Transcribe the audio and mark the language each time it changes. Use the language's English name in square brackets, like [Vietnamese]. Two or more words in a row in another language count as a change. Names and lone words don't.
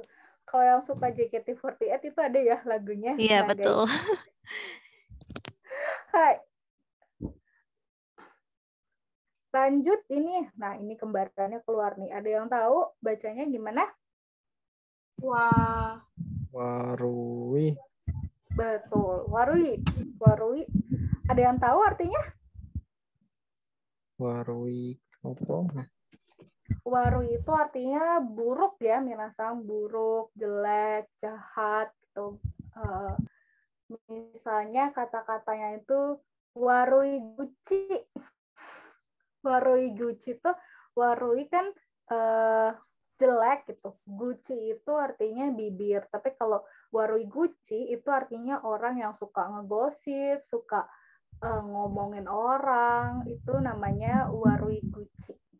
[Indonesian] Kalau yang suka JKT48 itu ada ya lagunya. Iya, Nah, betul. guys. Hai. Lanjut ini. Nah, ini kembarannya keluar nih. Ada yang tahu bacanya gimana? Wah, Warui. Betul. Warui. Warui. Ada yang tahu artinya? Warui apa? Warui itu artinya buruk ya, minasang, buruk, jelek, jahat gitu. Misalnya kata-katanya itu [Japanese] 悪い口. 悪い口 [Indonesian] itu warui kan jelek gitu. Guci itu artinya bibir. Tapi kalau [Japanese] 悪い口 [Indonesian] itu artinya orang yang suka ngegosip, suka ngomongin orang, itu namanya [Japanese] 悪い口.